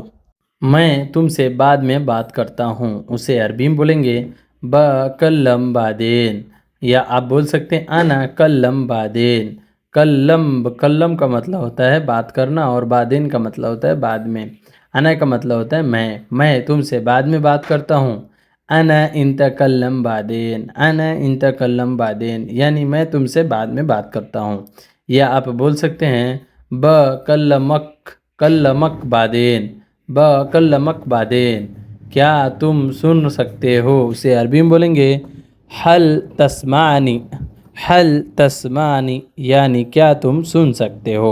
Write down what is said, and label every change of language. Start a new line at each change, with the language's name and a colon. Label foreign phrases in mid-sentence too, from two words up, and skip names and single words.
Hindi: मैं तुमसे बाद में बात करता हूँ, उसे अरबी में बोलेंगे
Arabic: بكلم بعدين,
Hindi: या आप बोल सकते हैं
Arabic: أنا كلم بعدين.
Hindi: कल्लम का मतलब होता है बात करना, और बादेन का मतलब होता है बाद में। अना का मतलब होता है मैं तुमसे बाद में बात करता हूँ।
Arabic: أنا إتكلم بعدين. أنا إتكلم بعدين
Hindi: यानी मैं तुमसे बाद में बात करता हूँ। या आप बोल सकते हैं
Arabic: كلمك بعدين. كلمك بعدين,
Hindi: क्या तुम सुन सकते हो, उसे अरबी में बोलेंगे
Arabic: هل تسمعني. هل تسمعني
Hindi: यानी क्या तुम सुन सकते हो।